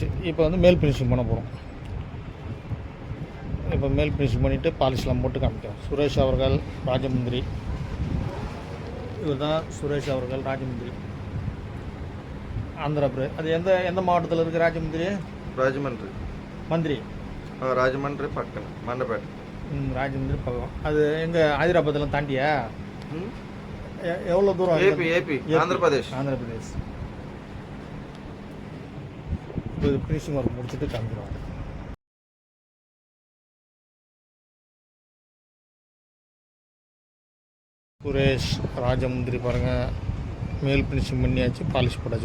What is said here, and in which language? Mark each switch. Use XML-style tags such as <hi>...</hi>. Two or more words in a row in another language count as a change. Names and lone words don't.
<ta>இப்போ வந்து மேல் ஃபினிஷிங் பண்ண போகிறோம். இப்போ மேல் ஃபினிஷிங் பண்ணிவிட்டு பாலிஷ்லாம் போட்டு காமிக்கிறோம். சுரேஷ் அவர்கள் ராஜமுந்திரி. இவர் தான் சுரேஷ் அவர்கள் ராஜமுந்திரி. ஆந்திரா அது எந்த மாவட்டத்தில் இருக்குது ராஜமுந்திரி?</ta> <te>రాజమండ్రి</te> <ta>மந்திரி.</ta> <te>రాజమండ్రి పక్కన మండపేట.</te> <ta>ராஜமுந்திரி பக்கம். அது எங்கே ஹைதராபாத்தில் தாண்டியா? எவ்வளோ தூரம்?</ta> <te>ఏపీ ఆంధ్రప్రదేశ్.</te> <ta>இப்போ இது</ta> <en>finishing work</en> <ta>முடிச்சுட்டு காமிக்கிறோம். சுரேஷ் ராஜமுந்திரி பாருங்கள், மேல் ஃபினிஷிங் பண்ணியாச்சு, பாலிஷ் போட்டாச்சு.</ta>